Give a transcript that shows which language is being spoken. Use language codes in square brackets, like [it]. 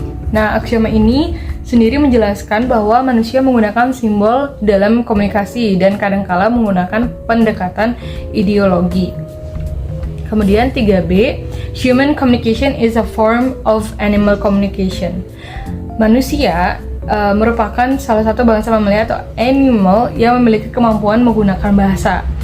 [id] Nah, aksioma ini sendiri menjelaskan bahwa manusia menggunakan simbol dalam komunikasi dan kadangkala menggunakan pendekatan ideologi. Kemudian [en] 3B, human communication is a form of animal communication. [id] Manusia merupakan salah satu bangsa mamalia atau animal yang memiliki kemampuan menggunakan bahasa.